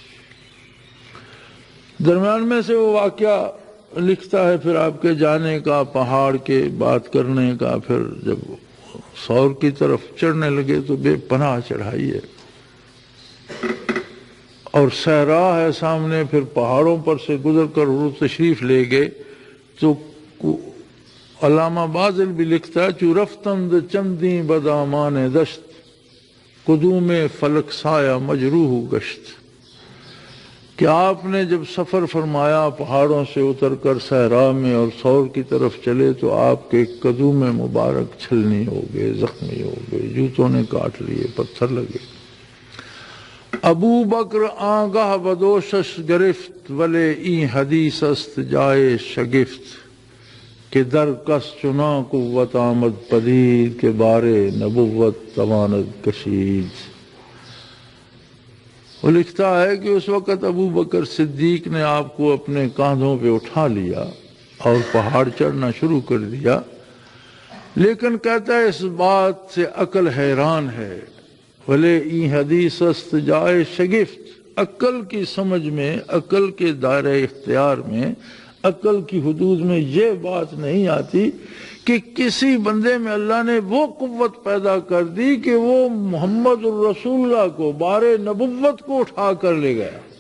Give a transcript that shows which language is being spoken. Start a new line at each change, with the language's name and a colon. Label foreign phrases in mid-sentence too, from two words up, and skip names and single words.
Urdu: درمیان میں سے وہ واقعہ لکھتا ہے پھر آپ کے جانے کا، پہاڑ کے بات کرنے کا، پھر جب سور کی طرف چڑھنے لگے تو بے پناہ چڑھائی ہے اور صحرا ہے سامنے، پھر پہاڑوں پر سے گزر کر وہ تشریف لے گئے تو علامہ بازل بھی لکھتا ہے،
Persian: چو رفتند چندی بدامان دشت قدوم فلک سایہ مجروح گشت۔
Urdu: کہ آپ نے جب سفر فرمایا پہاڑوں سے اتر کر صحرا میں اور سور کی طرف چلے تو آپ کے قدوم مبارک چھلنی ہو گئے، زخمی ہو گئے، جوتوں نے کاٹ لیے، پتھر لگے۔
Persian: ابو بکر آگاہ بدوشش گرفت ولے این حدیث است جائے شگفت، کہ در کس چنا قوت آمد پدید کے بارے نبوت تواند کشید۔
Urdu: وہ لکھتا ہے کہ اس وقت ابو بکر صدیق نے آپ کو اپنے کاندھوں پہ اٹھا لیا اور پہاڑ چڑھنا شروع کر دیا، لیکن کہتا ہے اس بات سے عقل حیران ہے،
Persian: وَلَے این حدیث است جائے شگفت،
Urdu: عقل کی سمجھ میں، عقل کے دائرہ اختیار میں، عقل کی حدود میں یہ بات نہیں آتی کہ کسی بندے میں اللہ نے وہ قوت پیدا کر دی کہ وہ محمد الرسول اللہ کو بار نبوت کو اٹھا کر لے گیا۔